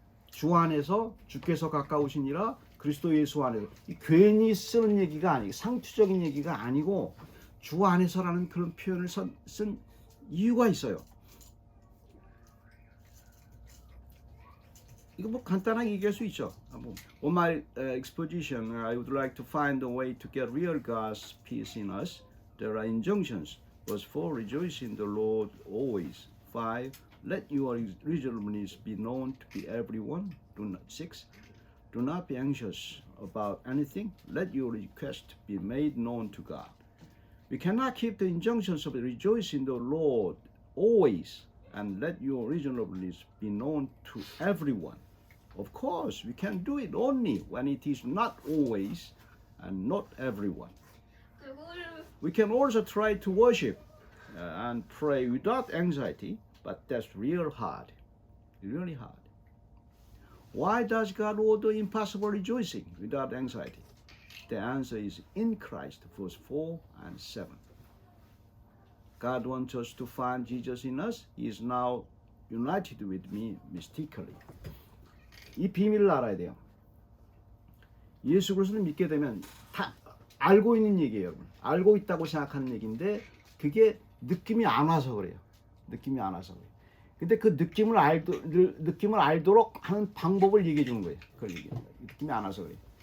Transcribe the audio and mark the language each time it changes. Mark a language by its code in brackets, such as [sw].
[ko] 주 안에서 주께서 가까우시니라 그리스도 예수 안에서. 괜히 쓰는 얘기가 아니고 상투적인 얘기가 아니고 주 안에서라는 그런 표현을 쓴 이유가 있어요. 이거 뭐 간단하게 얘기할 수 있죠. [en] On my exposition, I would like to find a way to get real God's peace in us. There are injunctions. Verse 4, rejoice in the Lord always. 5, let your reasonableness be known to be everyone. 6, do not be anxious about anything. Let your request be made known to God. We cannot keep the injunctions of rejoice in the Lord always and let your reasonableness be known to everyone. Of course, we can do it only when it is not always and not everyone. We can also try to worship and pray without anxiety, but that's real hard, really hard. Why does God order impossible rejoicing without anxiety? The answer is in Christ, verse 4 and 7. God wants us to find Jesus in us. He is now united with me mystically. [ko] 이 비밀을 알아야 돼요. 예수 그리스도를 믿게 되면 다 알고 있는 얘기예요, 여러분. 알고 있다고 생각하는 얘기인데 그게 느낌이 안 와서 그래요. 느낌이 안 와서 그래요. 근데 그 느낌을 알도록 하는 방법을 얘기해 주는 거예요. 그걸 얘기해요. 느낌이 안 와서 그래요.